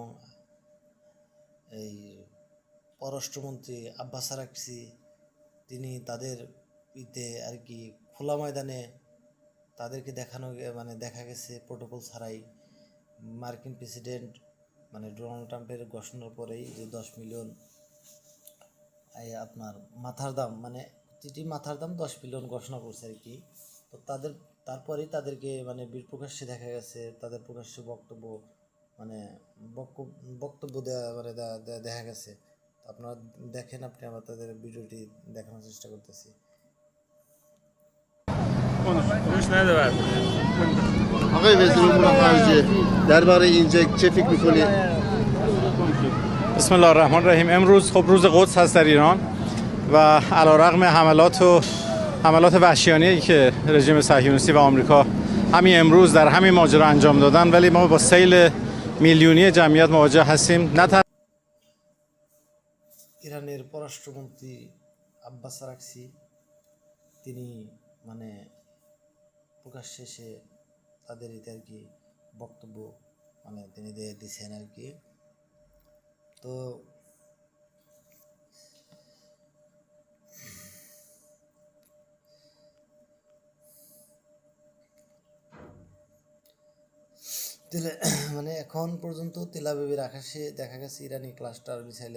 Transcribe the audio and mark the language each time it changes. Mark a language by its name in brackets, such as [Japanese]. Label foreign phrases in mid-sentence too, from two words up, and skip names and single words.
[Bangla] এই পররাষ্ট্রমন্ত্রী আব্বাস আরাকচি, তিনি তাদের আর কি খোলা ময়দানে তাদেরকে দেখা গেছে প্রোটোকল ছাড়াই মার্কিন প্রেসিডেন্ট ডোনাল্ড ট্রাম্পের ঘোষণার পরেই যে 10 মিলিয়ন আপনার মাথার দাম প্রতিটি মাথার দাম 10 মিলিয়ন ঘোষণা করছে আর কি। তো তারপরেই তাদেরকে প্রকাশ্যে দেখা গেছে, তাদের প্রকাশ্যে বক্তব্য দেওয়া দেখা গেছে। আপনারা দেখেন, আমরা তাদের ভিডিওটি দেখানোর চেষ্টা করতেছি। [Persian] آقای وزیر امور خارجه درباره این چه فکر می‌کنی؟ [Arabic] بسم الله الرحمن الرحیم. [Persian] امروز خب روز قدس هست در ایران و علیرغم حملات وحشیانه‌ای که رژیم صهیونیستی و آمریکا همین امروز در همین ماجرا انجام دادن، ولی ما با سیل میلیونی جمعیت مواجه هستیم. [Bangla] ইরানের পররাষ্ট্রমন্ত্রী আব্বাস আরাকচি তিনি প্রকাশ্যে এসে তাদের আর কি বক্তব্য তিনি দিয়েছেন আর কি। তো এখন পর্যন্ত তেল আবিবের আকাশে দেখা গেছে ইরানি [English] cluster missile